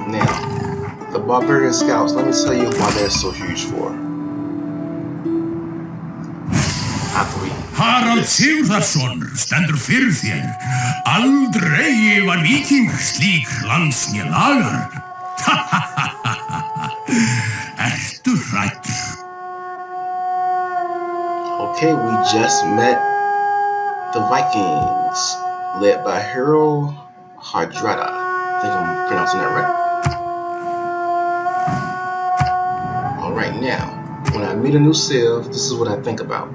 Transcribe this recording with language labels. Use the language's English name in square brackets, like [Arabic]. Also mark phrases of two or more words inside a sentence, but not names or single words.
[English] Now, the barbarian scouts, let me tell you why they're so huge for. [Icelandic] Harald Sigurðarson stendur fyrir þér. Aldrei var víking slík lands né lagar. Ertu hræddur? [English] Okay, we just met the Vikings, led by Harold Hardrada. I think I'm pronouncing that right. Alright, now, when I meet a new civ, this is what I think about.